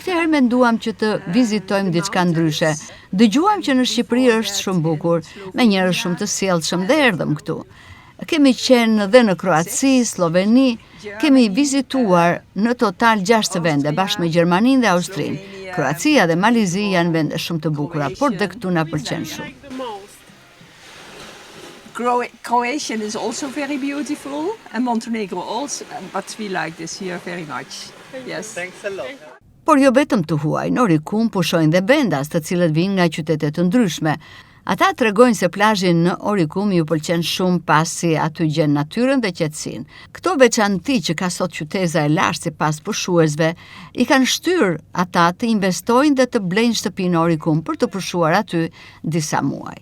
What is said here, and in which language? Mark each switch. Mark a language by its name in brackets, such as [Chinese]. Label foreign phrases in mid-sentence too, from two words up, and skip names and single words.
[Albanian] Këtë herë menduam që të vizitojmë diçka ndryshe. Dëgjuam që në Shqipëri është shumë bukur, me njerëz shumë të sjellshëm dhe erdhëm këtu. Kemi qenë dhe në Kroaci, Sloveni, kemi vizituar në total 6 vende bashkë me Gjermaninë dhe Austrinë. Kroacia dhe Malizi janë vende shumë të bukura, por dhe këtu na pëlqen shumë. [English] Croatian is also very beautiful and Montenegro also, but we like this here very much. Yes. Thanks a lot. [Albanian] Por jo vetëm të huaj, në Orikum pushojnë dhe bendas të cilët vinë nga qytete të ndryshme. Ata tregojnë se plazhi në Orikum ju pëlqen shumë pasi aty gjen natyrën dhe qetësinë. Këto veçanti që ka sot qyteza e lashtë sipas pushuesve, i kanë shtyr ata të investojnë dhe të blejnë shtëpi në Orikum për të pushuar aty disa muaj.